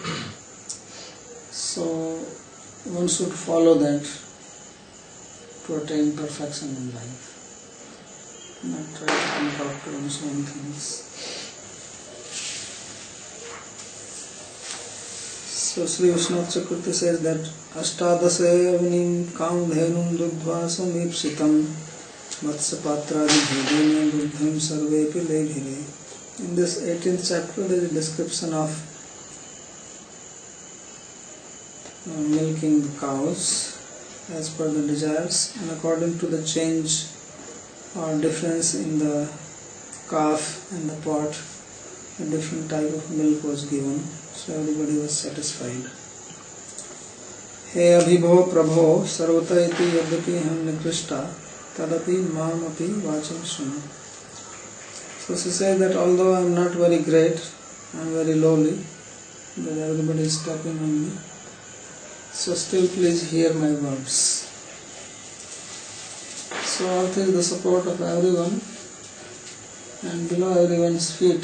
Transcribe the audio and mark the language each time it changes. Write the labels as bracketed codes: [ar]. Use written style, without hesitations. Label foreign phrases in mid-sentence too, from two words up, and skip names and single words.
[en] So one should follow that to attain perfection in life. Not try to concoct one's own things. So Sri Vishnu Chakravarti says that [sa] Ashtadase avanim kamdhenum dugdva samipsitam vatsapatradi bhedena buddham sarvepi lebhine. [en] In this 18th chapter there is a description of milking the cows as per the desires and according to the change or difference in the calf and the pot, a different type of milk was given, so everybody was satisfied. [sa] He abhibho prabho sarvata iti yadyapi ham nikrishta tadapi mam api vacham shunu. [en] So she says that although I am not very great, I am very lowly, that everybody is talking on me, so still please hear my words. So earth is the support of everyone, and below everyone's feet.